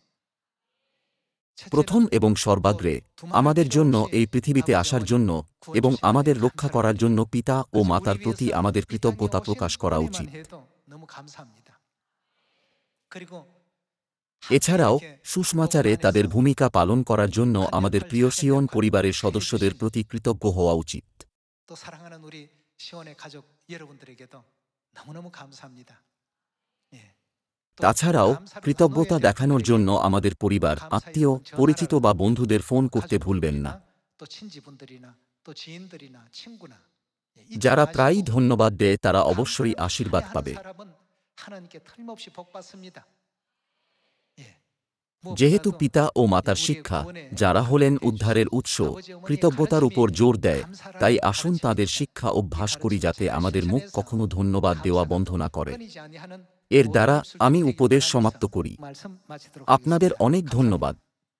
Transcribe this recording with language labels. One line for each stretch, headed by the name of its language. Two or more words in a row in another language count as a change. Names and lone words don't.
Bangla: প্রথম এবং সর্বাগ্রে আমাদের জন্য এই পৃথিবীতে আসার জন্য এবং আমাদের রক্ষা করার জন্য পিতা ও মাতার প্রতি আমাদের কৃতজ্ঞতা প্রকাশ করা উচিত। এছাড়াও সুষমাচারে তাদের ভূমিকা পালন করার জন্য আমাদের প্রিয় সিয়ন পরিবারের সদস্যদের প্রতি কৃতজ্ঞ হওয়া উচিত।
Korean: 또 사랑하는 우리 시온의 가족 여러분들에게도 너무너무 감사합니다. 예.
Bangla: তাছাড়াও কৃতজ্ঞতা দেখানোর জন্য আমাদের পরিবার, আত্মীয়, পরিচিত বা বন্ধুদের ফোন করতে ভুলবেন না।
Korean: 또 친지분들이나 또 지인들이나 친구나
Bangla: যারা প্রায়ই ধন্যবাদ দেয় তারা অবশ্যই আশীর্বাদ পাবে।
Korean: 하나님께 틀림없이 복 받습니다. 예.
Bangla: যেহেতু পিতা ও মাতার শিক্ষা, যারা হলেন উদ্ধারের উৎস, কৃতজ্ঞতার উপর জোর দেয়, তাই আসুন তাদের শিক্ষা অভ্যাস করি যাতে আমাদের মুখ কখনো ধন্যবাদ দেওয়া বন্ধ না করে। এর দ্বারা আমি উপদেশ সমাপ্ত করি। আপনাদের অনেক ধন্যবাদ।